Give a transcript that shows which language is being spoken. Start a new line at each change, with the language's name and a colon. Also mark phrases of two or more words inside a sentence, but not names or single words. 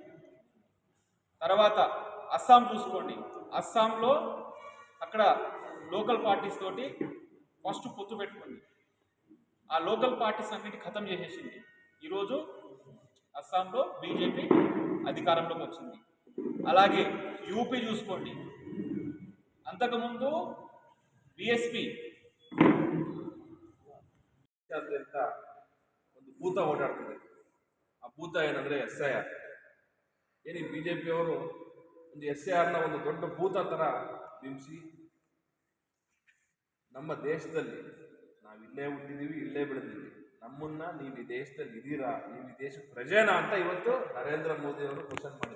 Telugu: తర్వాత అస్సాం చూసుకోండి, అస్సాంలో అక్కడ
English: local parties
Telugu: తోటి ఫస్ట్ పొత్తు పెట్టుకుంది. ఆ
English: local parties
Telugu: అన్నిటి ఖతం చేసేసింది. ఈరోజు అస్సాంలో బీజేపీ అధికారంలోకి వచ్చింది. అలాగే యూపీ చూసుకోండి, అంతకుముందు బిఎస్పి
Kannada: ದೇಶಾದ್ಯಂತ ಒಂದು ಭೂತ ಓಡಾಡ್ತಿದೆ. ಆ ಭೂತ ಏನಂದರೆ SIR. ಏನು ಬಿ ಜೆ ಪಿಯವರು ಒಂದು SIRನ ಒಂದು ದೊಡ್ಡ ಭೂತ ಥರ ಬಿಂಬಿಸಿ ನಮ್ಮ ದೇಶದಲ್ಲಿ ನಾವು ಇಲ್ಲೇ ಹುಟ್ಟಿದ್ದೀವಿ, ಇಲ್ಲೇ ಬೆಳೆದಿದ್ದೀವಿ, ನಮ್ಮನ್ನ ನೀವು ಈ ದೇಶದಲ್ಲಿ ಇದ್ದೀರಾ, ನೀವು ಈ ದೇಶದ ಪ್ರಜೆನಾ ಅಂತ ಇವತ್ತು ನರೇಂದ್ರ ಮೋದಿ ಅವರು ಕ್ವಶನ್ ಮಾಡಿದ್ದಾರೆ.